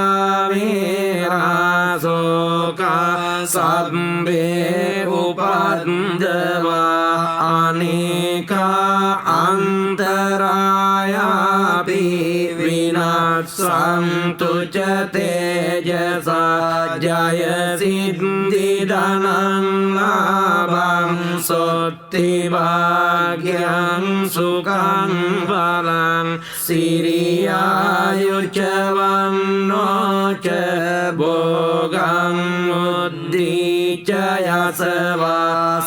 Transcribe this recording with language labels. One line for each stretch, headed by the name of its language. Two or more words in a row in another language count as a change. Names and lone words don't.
Pali: වේරාසෝකා සබ්බේ උපද්දවා අනේකා අන්තරායාපි විනාසන්තු ච තේජසා ජය සිද්ධි ධනං ලාභං සොත්ති භාග්‍යං සුඛං බලං සිරියායුච වන්නෝ ච භෝගං උද්ධිච යසවා